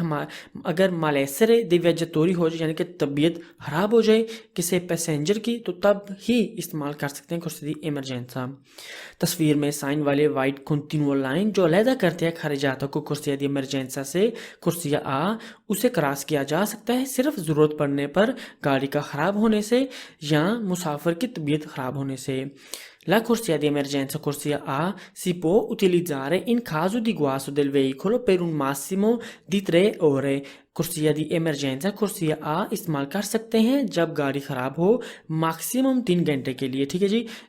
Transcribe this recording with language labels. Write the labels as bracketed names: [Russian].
[Hindi] हम अगर [Italian] माल ऐसरे दिव्याजतोरी [Hindi] हो जाए, यानी कि तबीयत ख़राब हो जाए किसी पैसेंजर की, तो तब ही इस्तेमाल कर सकते हैं कुर्सी दी इमरजेंसा। तस्वीर में साइन वाले वाइट कंटिन्यूअल लाइन जो अलहदा करते हैं खर्जातों को कुर्सिया दी इमरजेंसा से, कुर्सिया आ, उसे क्रॉस किया जा सकता है सिर्फ ज़रूरत पड़ने पर, गाड़ी का ख़राब होने से या मुसाफिर की तबीयत ख़राब होने से। [Italian] La corsia di emergenza, corsia A, si può utilizzare in caso di guasto del veicolo per un massimo di 3 ore। [Hindi] कुर्सिया दी इमरजेंसा कुर्सिया आ इस्तेमाल कर सकते हैं जब गाड़ी ख़राब हो, मैक्सिमम 3 घंटे के लिए। ठीक है जी।